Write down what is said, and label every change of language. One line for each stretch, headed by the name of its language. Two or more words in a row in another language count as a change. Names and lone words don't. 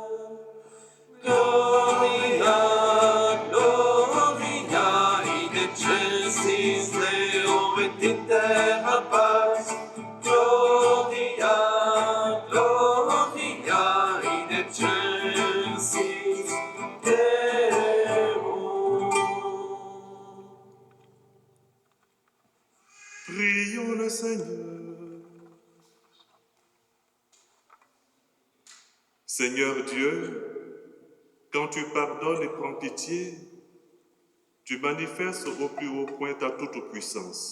Latin: Gloria, Gloria, in excelsis Deo et in terra pax. Gloria, Gloria, in excelsis Deo.
French: Prions le Seigneur. Seigneur Dieu, quand tu pardonnes et prends pitié, tu manifestes au plus haut point ta toute puissance.